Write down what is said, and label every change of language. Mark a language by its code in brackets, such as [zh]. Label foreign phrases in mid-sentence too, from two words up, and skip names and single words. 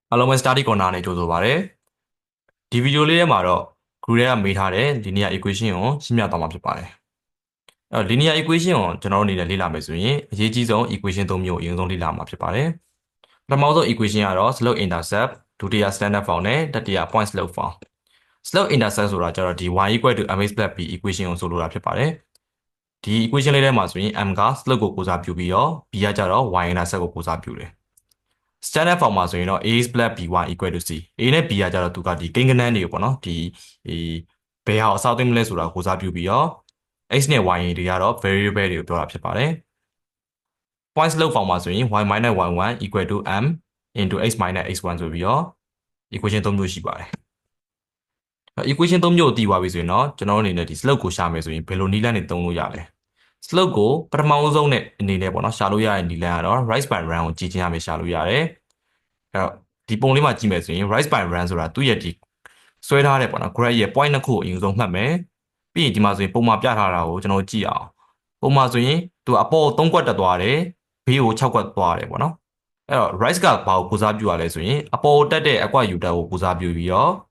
[my] ဝင် [en] study corner [my] နဲ့ကြိုဆိုပါရစေဒီဗီဒီယိုလေးထဲမှာတော့ group ထဲကမေးထားတဲ့ [en] linear equation [my] ကိုရှင်းပြသွားမှာဖြစ်ပါတယ် [en] linear equation [my] ကိုကျွန်တော်တို့အနေနဲ့လေ့လာမယ်ဆိုရင်အရေးကြီးဆုံး equation ၃မျိုးအရင်ဆုံးလေ့လာမှာဖြစ်ပါတယ်ပထမဆုံး equation ကတော့ [en] slope intercept [my] ဒုတိယ [en] standard form [my] နဲ့တတိယ [en] point slope form slope intercept [my] ဆိုတာကျတော့ဒီ [en] y equal to mx plus b equation [my] ကိုဆိုလိုတာဖြစ်ပါတယ်ဒီ equation လေးထဲမှာဆိုရင် m က slope ကိုကိုစားပြုပြီးတော့ b ကကျတော့ [en] y intercept [my] ကိုကိုစားပြုတယ် [en] standard form [my] မှာဆိုရင်တော့ [en] ax plus b1 equal to c a [my] နဲ့ b ကကြတော့သူကဒီကိန်းဂဏန်းတွေပေါ့နော်ဒီဘယ်ဟာအစားသွင်းမလဲဆိုတာကိုစားပြုပြီးတော့ x နဲ့ y တွေကတော့ variable တွေကိုပြောတာဖြစ်ပါတယ် [en] point slope form [my] မှာဆိုရင် [en] y minus y1 equal to m into x minus x1 [my] ဆိုပြီးတော့ equation ၃မျိုးရှိပါတယ်equation ၃မျိုးကိုတည်သွားပြီဆိုရင်တော့ကျွန်တော်တို့အနေနဲ့ဒီ slope ကိုရှာမယ်ဆိုရင်ဘယ်လိုနည်းလမ်းတွေသုံးလို့ရလဲ slope ကိုပထမဆုံးနဲ့အနေနဲ့ပေါ့နော်ရှာလို့ရတဲ့နည်းလမ်းကတော့ [en] rise by run [my] ကိုကြည့်ချင်းရမယ်ရှာလို့ရတယ်အဲ့တော့ဒီပုံလေးမှာကြည့်မယ်ဆိုရင် [en] rise by run [my] ဆိုတာသူ့ရဲ့ဒီဆွဲထားတဲ့ ပေါ့နော် graph ရဲ့ point နှစ်ခုကိုအရင်ဆုံးမှတ်မယ်ပြီးရင်ဒီမှာဆိုရင်ပုံမှာပြထားတာကိုကျွန်တော်ကြည့်အောင်ပုံမှာဆိုရင်သူအပေါ်3ကွက်တက်သွားတယ်ဘေးကို6ကွက်သွားတယ်ပေါ့နော်အဲ့တော့ rise ကဘာကိုကိုစားပြုရလဲဆိုရင်အပေါ်တက်တဲ့အကွက်ယူတက်ကိုကိုစားပြုပြီးတော့ run